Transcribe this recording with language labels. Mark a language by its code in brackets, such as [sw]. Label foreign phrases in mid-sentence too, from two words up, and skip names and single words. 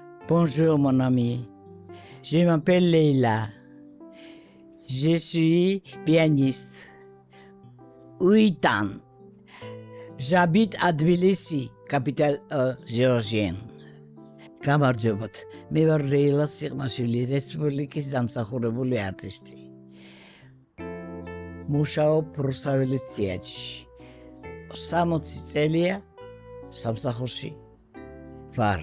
[fr] Bonjour mon ami, je m'appelle Leila. Je suis pianiste. 8 ans. J'habite à Tbilisi, capitale géorgienne. [ka] გამარჯობათ. მე ვარ რეილა სიღმაშვილი, რესპუბლიკის დამსახურებული არტისტი. მუშაობ რუსთაველის თეატრში. 60 წელია სამსახურში ვარ.